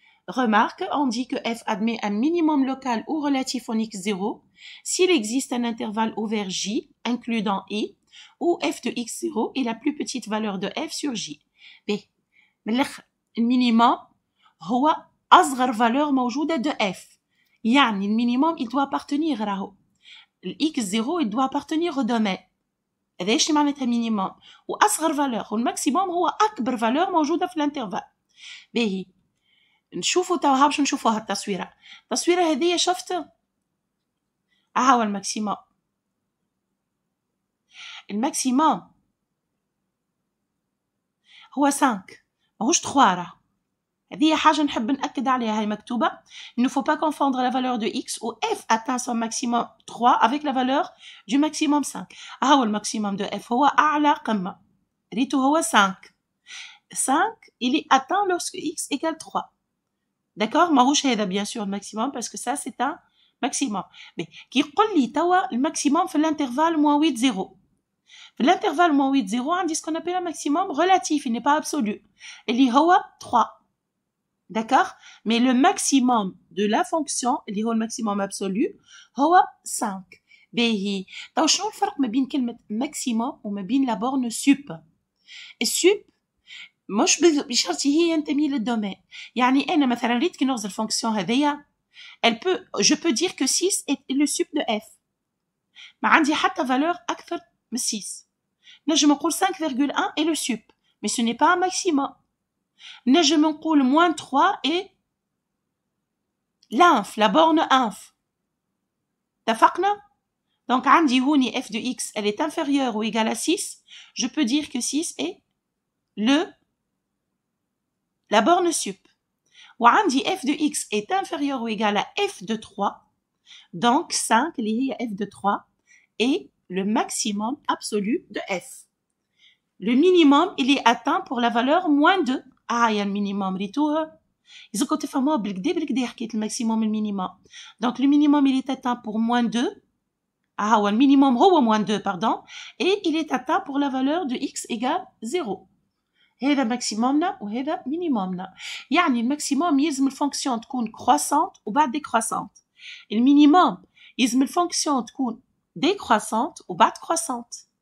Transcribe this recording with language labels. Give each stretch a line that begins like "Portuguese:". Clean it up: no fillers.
French: Remarque, on dit que f admet un minimum local ou relatif en x0 s'il existe un intervalle ouvert j inclus dans i, où f de x0 est la plus petite valeur de f sur j. B. Le minimum
Arabic: هو أصغر
French: valeur موجودة de f.
Arabic: يعني المينيموم
French: il doit appartenir راهو x0 il doit appartenir au domaine.
Arabic: هذا ايش معناتها مينيموم؟ واصغر فالور، والماكسيموم هو اكبر فالور موجوده في الانترفال. باهي نشوفوا توا باش نشوفوها التصويره. التصويره هذه شفت ها هو الماكسيموم. الماكسيموم هو 5 ماهوش 3 راه. هذه حاجة نحب نأكد عليها، هي مكتوبة.
French: Il ne faut pas confondre la valeur de x où f atteint son maximum 3 avec la valeur du maximum 5.
Arabic: ها هو الماكسيموم
French: de f
Arabic: هو أعلى قمة، ريتو هو 5.
French: 5 il est atteint lorsque x égale 3. D'accord؟
Arabic: ماهوش هذا
French: bien sûr le maximum parce que ça c'est un maximum. mais
Arabic: كي يقول لي توا الماكسيموم في الانترفال -8 0. في الانترفال -8 0 عندي
French: ce qu'on appelle un maximum relatif, il n'est pas absolu.
Arabic: اللي هو 3.
French: D'accord? Mais le maximum de la fonction,
Arabic: اللي هو الماكسيموم
French: absolu, هو 5.
Arabic: باهي. طيب شنو الفرق ما بين كلمة maximum وما بين
French: la borne sup؟
Arabic: السوب مش بشرط هي ينتمي للدومين. يعني أنا مثلا ريت كي نغزل الفونكسيون هذيا،
French: je peux dire que 6 est le sup de f.
Arabic: ما عندي حتى
French: valeur
Arabic: أكثر من 6. نجم نقول
French: 5,1 est le sup, mais ce n'est pas un maximum.
Arabic: نجم نقول
French: moins 3 et l'inf, la borne inf.
Arabic: اتفقنا؟
French: donc عندي هوني f de x elle est inférieure ou égale à 6, je peux dire que 6 est la borne sup. وعندي f de x est inférieure ou égale à f de 3, donc 5
Arabic: اللي هي
French: f de 3 est le maximum absolu de f. Le minimum il est atteint pour la valeur moins 2.
Arabic: يا المينيموم ريتوها إذا كنت تفهموها بالكدا حكيت الماكسيموم المينيموم.
French: donc le minimum il est atteint pour moins 2.
Arabic: هو المينيموم هو
French: moins 2 pardon, et il est atteint pour la valeur de x égale 0.
Arabic: هذا ماكسيمومنا وهذا مينيمومنا. يعني الماكسيموم يلزم الفونكسيون تكون كروسونت وبعد ديكروسونت. المينيموم يلزم الفونكسيون تكون ديكروسونت وبعد كروسونت.